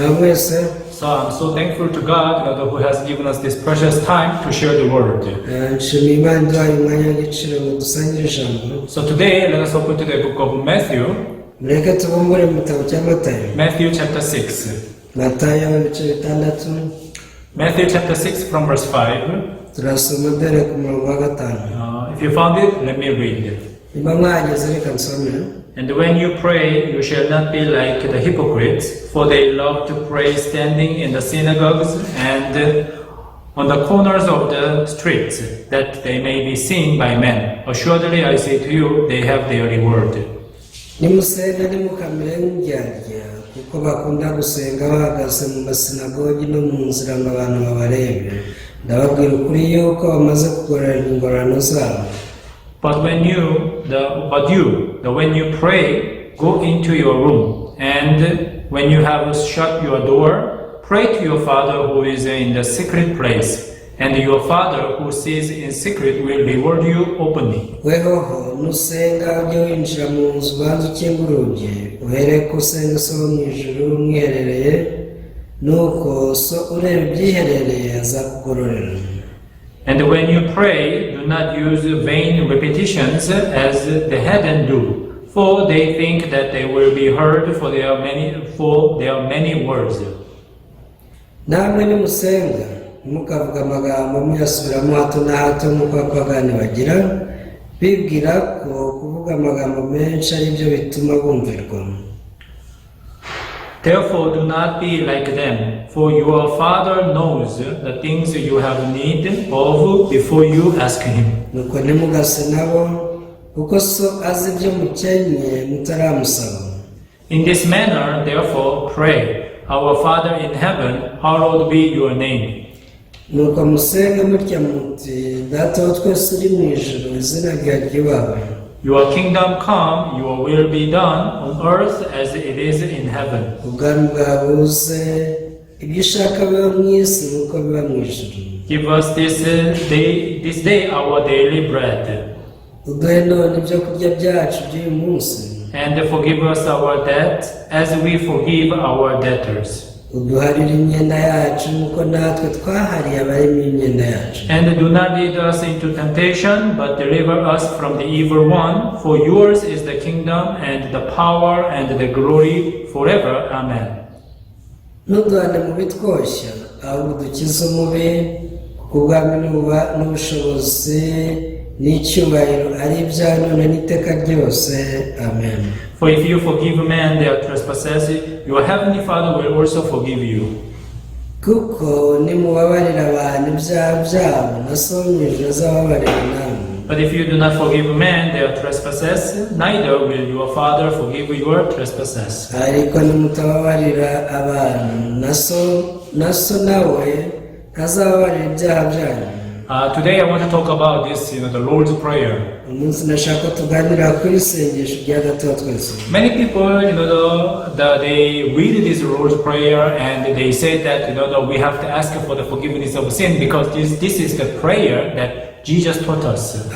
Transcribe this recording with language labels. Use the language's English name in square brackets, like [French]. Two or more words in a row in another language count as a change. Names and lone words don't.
[Kinyarwanda] twese. [English] So I'm so thankful to God, who has given us this precious time to share the word. [Kinyarwanda] Nshimiye Imana iduhaye umwanya w'igiciro ngo dusangire ijambo. [English] So today, let us open to the book of Matthew. [Kinyarwanda] Mureke tubumbure mu gitabo cya Matayo. [English] Matthew chapter 6. [Kinyarwanda] Matayo ibice bitandatu. [English] Matthew chapter 6 from verse 5. [Kinyarwanda] Turasoma dore ku murongo wa 5. [English] If you found it, let me read. [Kinyarwanda] Niba mwageze reka nsome. [English] And when you pray, you shall not be like the hypocrites, for they love to pray standing in the synagogues and on the corners of the streets, that they may be seen by men. Assuredly, I say to you, they have their reward. [Kinyarwanda] Nimusenge ntimukamere nk'indyarya kuko bakunda gusenga bahagaze mu masinagogi no mu nzira ngo abantu babarebe. Ndababwira ukuri yuko bamaze kugororerwa ingororano zabo. [English] But when you pray, go into your room, and when you have shut your door, pray to your Father who is in the secret place, and your Father who sees in secret will reward you openly. [Kinyarwanda] Wehoho nusenga ujye winjira mu nzu ubanze ukinga urugi uhereko usenga so mu ijuru umwiherereye nuko so ureba ibyiherereye azakugororera. [English] And when you pray, do not use vain repetitions as the heathen do, for they think that they will be heard for their many words. [Kinyarwanda] Namwe nimusenga mukavuga amagambo muyasubiramo hato na hato nk'uko abapagani bagira, bibwira ko kuvuga amagambo menshi ari byo bituma bumvirwa. [English] Therefore, do not be like them, for your Father knows the things you have need of before you ask Him. [Kinyarwanda] Nuko ntimugase nabo kuko so azi ibyo mukenye mutaramusaba. [English] In this manner, therefore, pray, Our Father in heaven, hallowed be your name. [Kinyarwanda] Nuko musenge mutya muti Data wa twese uri mu ijuru izina ryawe ryubahwe. [English] Your kingdom come, your will be done on earth as it is in heaven. [Kinyarwanda] Ubwami bwawe buze ibyo ushaka biba mu isi nk'uko biba mu ijuru. [English] Give us this day our daily bread. [Kinyarwanda] Uduhe none ibyo kurya byacu by'uyu munsi. [English] And forgive us our debt as we forgive our debtors. [Kinyarwanda] Uduharire imyenda yacu nk'uko natwe twahariye abarimo imyenda yacu. [English] And do not lead us into temptation, but deliver us from the evil one. For yours is the kingdom and the power and the glory forever. Amen. [Kinyarwanda] Ntuduhane mu bitwoshya ahubwo udukize umubi kuko ubwami n'ubushobozi n'icyubahiro ari ibya none n'iteka ryose. Amen. [English] For if you forgive men their trespasses, your heavenly Father will also forgive you. [Kinyarwanda] Kuko nimubabarira abantu ibyaha byabo na so mu ijuru azababarira namwe. [English] But if you do not forgive men their trespasses, neither will your Father forgive your trespasses. [Kinyarwanda] Ariko nimutababarira abantu na so nawe ntazababarira ibyaha byanyu. [English] Today I want to talk about this, the Lord's Prayer. Many people, they read this Lord's Prayer and they say that, that we have to ask for the forgiveness of sin because this is the prayer that Jesus taught us.